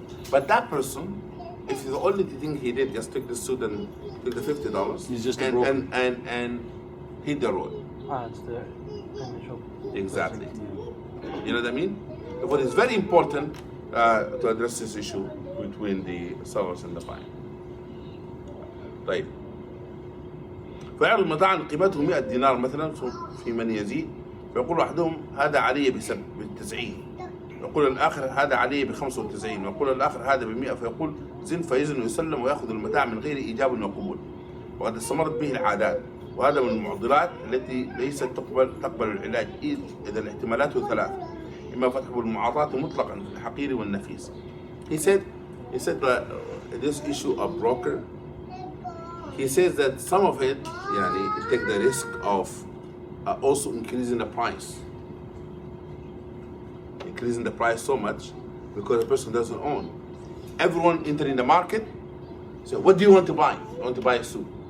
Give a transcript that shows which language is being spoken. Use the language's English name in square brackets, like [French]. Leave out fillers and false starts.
[English] But that person, if the only thing he did just took the suit and took the $50 He's just a and, broker. and hit the road. It's the initial. Exactly. You know what I mean? What is very important to address this issue between the sellers and the buyer. [Arabic] طيب. فيعرض المتاع قيمته 100 دينار مثلا في من يزيد فيقول أحدهم هذا علي ب90 يقول الآخر هذا علي ب95 ويقول الآخر هذا ب100 فيقول زن فيزن ويسلم ويأخذ المتاع من غير إيجاب وقبول وقد استمرت به العادات وهذا من المعضلات التي ليست تقبل العلاج إذا الاحتمالات ثلاث إما فتح المعاطاة مطلقا في الحقير والنفيس. [English] He said that this issue of broker, he says that some of it, it take the risk of also increasing the price. Increasing the price so much because the person doesn't own. Everyone entering the market, so what do you want to buy? I want to buy a suit.